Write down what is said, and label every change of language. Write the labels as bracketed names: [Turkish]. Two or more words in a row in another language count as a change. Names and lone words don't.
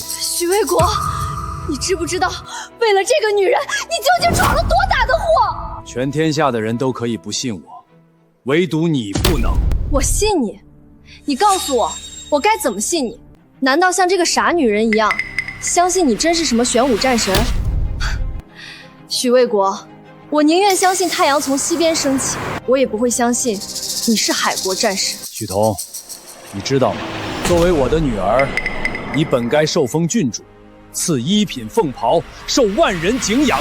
[Chinese] 许卫国，你知不知道，为了这个女人，你究竟闯了多大的祸？全天下的人都可以不信我，唯独你不能。我信你，你告诉我，我该怎么信你？难道像这个傻女人一样，相信你真是什麼玄武戰神？許衛國，我寧願相信太陽從西邊升起，我也不會相信你是海國戰神。許彤，你知道嗎？作為我的女兒，你本該受封郡主，賜一品鳳袍，受萬人敬仰。